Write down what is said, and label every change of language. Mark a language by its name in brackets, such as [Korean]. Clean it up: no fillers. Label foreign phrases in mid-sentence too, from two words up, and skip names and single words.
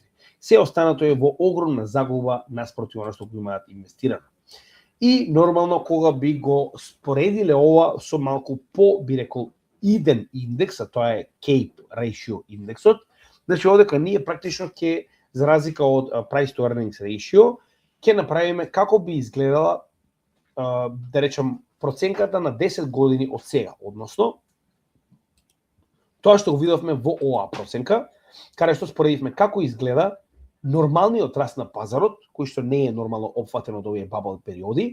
[Macedonian] Се останато е во огромна загуба наспроти она што го имаат инвестирано. И нормално кога би го споредиле ова со малку по би рекол иден индекс, а тоа е [English] CAPE ratio [Macedonian] индексот, значи овдека ние практично ќе за разлика од [English] price to earnings ratio [Macedonian] ќе направиме како би изгледала да речем проценката на 10 години од сега, односно тоа што го видовме во оваа проценка, каде што споредивме како изгледа нормалниот раст на пазарот, кој што не е нормално опфатен од овие бабл периоди.